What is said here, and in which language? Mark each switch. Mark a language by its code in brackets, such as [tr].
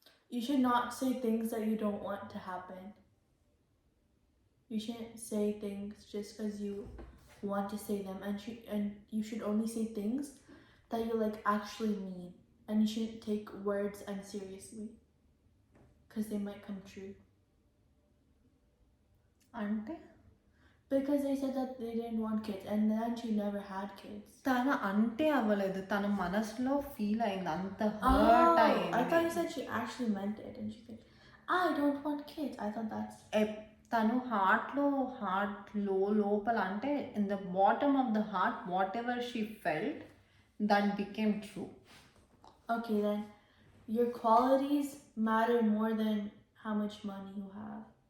[en] You should not say things that you don't want to happen. You shouldn't say things just because you want to say them, and you should only say things that you like actually mean, and you shouldn't take words unseriously because they might come true. అంటే Because they said that they didn't want kids, and then she never had kids. [te] తన అంటే అవ్వలేదు, తన మనసులో feel అయింది, అంత hurt అయింది. [en] I thought you said she actually meant it, and she said, I don't want kids. I thought that's... [te] తను heart లోపల అంటే [en] In the bottom of the heart whatever she felt that became true. Okay, then your qualities matter more than how much money you have.